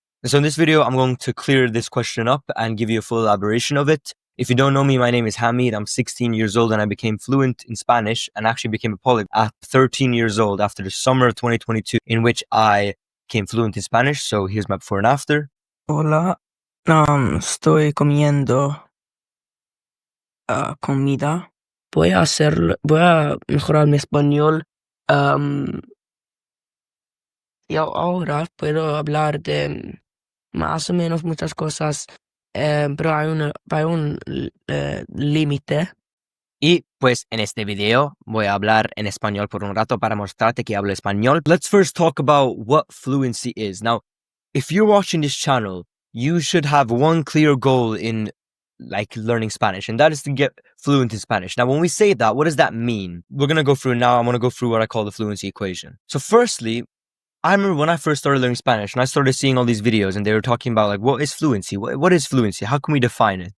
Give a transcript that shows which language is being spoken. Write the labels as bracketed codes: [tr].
[en] And so in this video, I'm going to clear this question up and give you a full elaboration of it. If you don't know me, my name is Hamid. I'm 16 years old and I became fluent in Spanish and actually became a polyglot at 13 years old after the summer of 2022, in which I became fluent in Spanish. So here's my before and after. [es] Hola, estoy comiendo comida. Voy a mejorar mi español. Y ahora puedo hablar de más o menos muchas cosas, pero hay un límite. Y pues en este video voy a hablar en español por un rato para mostrarte que hablo español. [en] Let's first talk about what fluency is. Now, if you're watching this channel, you should have one clear goal in learning Spanish, and that is to get fluent in Spanish. Now, when we say that, what does that mean? We're going to go through now. I'm going to go through what I call the fluency equation. So firstly, I remember when I first started learning Spanish and I started seeing all these videos and they were talking about what is fluency? What is fluency? How can we define it?